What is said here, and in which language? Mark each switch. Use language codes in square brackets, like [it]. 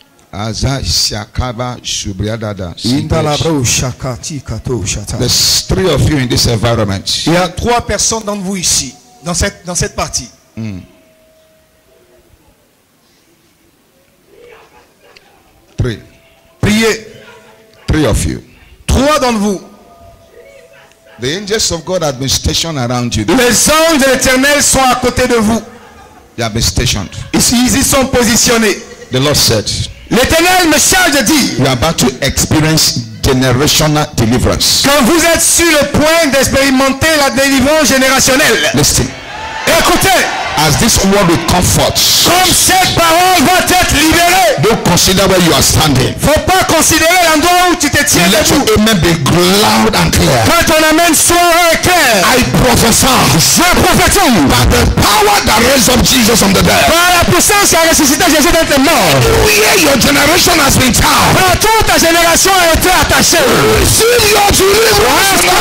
[en] There's 3 of you in this environment. [fr] Il y a 3 personnes d'entre vous ici, dans cette partie. [en] 3. [fr] Priez. [en] 3 of you. [fr] 3 d'entre vous. [en] The angels of God have been stationed around you. [fr] Les anges de l'Éternel sont à côté de vous. [en] They have been stationed. [fr] Ils y sont positionnés. [en] The Lord said, [fr] l'Éternel me charge de dire, [en] you are about to experience generational deliverance. [fr] Quand vous êtes sur le point d'expérimenter la délivrance générationnelle. [en] Listen. [fr] Écoutez. [en] As this word will comfort, [fr] comme cette parole va être libérée, [en] don't consider where you are standing. [fr] Faut pas considérer l'endroit où tu te tiens debout. [en] Let your amen be loud and clear. [fr] Quand ton amen soit clair, [en] I prophesy, [fr] je prophétise, [en] by the power that raised up Jesus from the dead, [fr] par la puissance qui a ressuscité Jésus d'entre les morts, [en] your generation has been tied. [fr] Quand toute ta génération a été attachée, [en] receive your deliverance.